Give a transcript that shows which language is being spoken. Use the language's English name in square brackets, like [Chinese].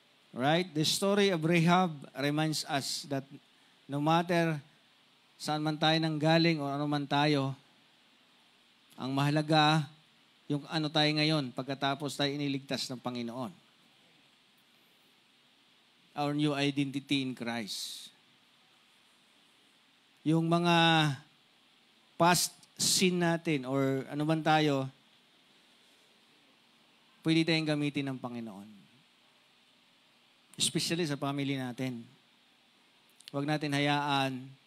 [English] Right? The story of Rahab reminds us that no matter [Filipino] saan man tayo nanggaling o ano man tayo, ang mahalaga yung ano tayo ngayon pagkatapos tayo iniligtas ng Panginoon. [English] Our new identity in Christ. [Filipino] Yung mga past sin natin or ano man tayo, pwede tayong gamitin ng Panginoon. Especially sa family natin. Huwag natin hayaan.